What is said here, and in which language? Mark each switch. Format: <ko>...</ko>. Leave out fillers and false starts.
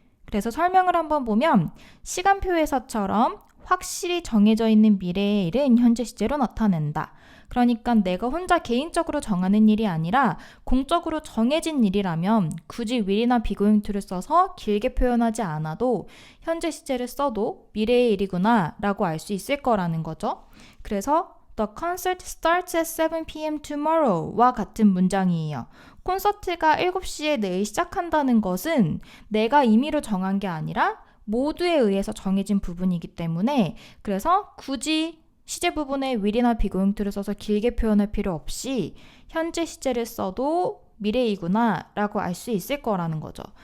<ko>그래서 설명을 한번 보면 시간표에서처럼 확실히 정해져 있는 미래의 일은 현재 시제로 나타낸다. 그러니까 내가 혼자 개인적으로 정하는 일이 아니라 공적으로 정해진 일이라면 굳이 will이나 비고잉 to를 써서 길게 표현하지 않아도 현재 시제를 써도 미래의 일이구나 라고 알 수 있을 거라는 거죠. 그래서</ko> <en>The concert starts at 7 p.m. tomorrow</en> <ko>와 같은 문장이에요. 콘서트가 7시에 내일 시작한다는 것은 내가 임의로 정한 게 아니라 모두에 의해서 정해진 부분이기 때문에 그래서 굳이 시제 부분에 will이나 be going to를 써서 길게 표현할 필요 없이 현재 시제를 써도 미래이구나 라고 알 수 있을 거라는 거죠.</ko>